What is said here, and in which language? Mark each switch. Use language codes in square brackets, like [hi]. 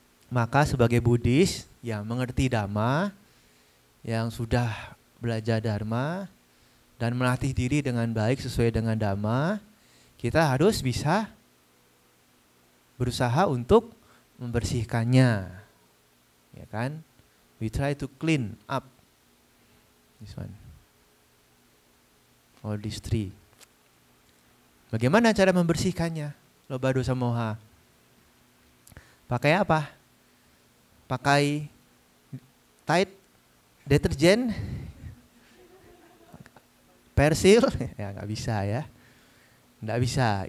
[id] Maka sebagai Buddhis yang mengerti Dhamma, yang sudah belajar Dharma dan melatih diri dengan baik sesuai dengan Dhamma, kita harus bisa berusaha untuk membersihkannya. Ya kan? [en] We try to clean up this one. All these three. [id] Bagaimana cara membersihkannya? Loba, dosa, moha. Pakai apa? Pakai Tide deterjen, Persil, ya nggak bisa ya, nggak bisa.